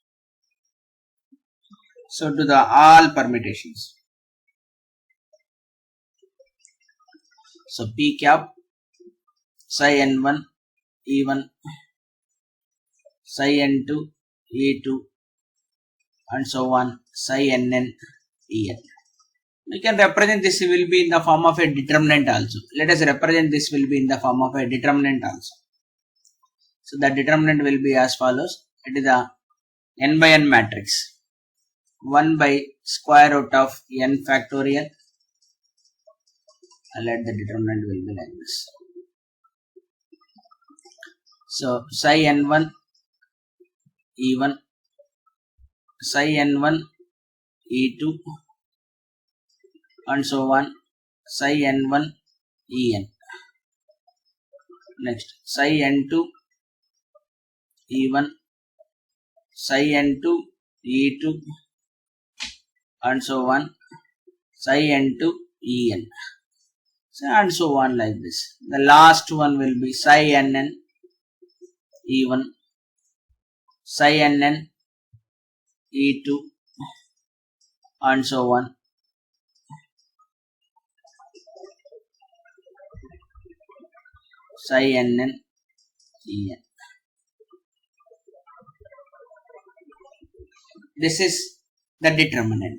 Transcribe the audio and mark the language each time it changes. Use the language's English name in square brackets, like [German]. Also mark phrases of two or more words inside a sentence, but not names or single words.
[English] So do the all permutations. So p cap psi n1 E1, psi n2 E2 and so on, psi nn En. We can represent this will be in the form of a determinant also. Let us represent this will be in the form of a determinant also. So the determinant will be as follows. It is the n by n matrix. 1 by square root of n factorial. Let the determinant will be like this. So psi n1 E1, psi n1 E2 and so on, psi n1 En. Next psi n2 E1, psi n2 E2 and so on, psi n2 En. So and so on like this. The last one will be psi nn E1, psi nn E2 and so on. Psi nn En. This is the determinant.